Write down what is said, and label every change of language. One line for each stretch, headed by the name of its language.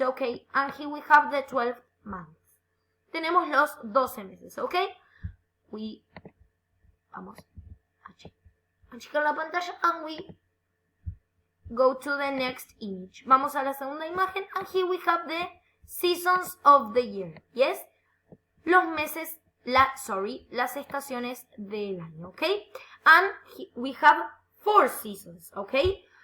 English: Okay, and here we have the 12 months.
Spanish: Tenemos los 12 meses,
English: okay?
Spanish: Vamos a achicar la pantalla
English: and we go to the next image.
Spanish: Vamos a la segunda imagen
English: and here we have the seasons of the year. Yes?
Spanish: Los meses, las estaciones del año, okay?
English: And we have 4 seasons, okay?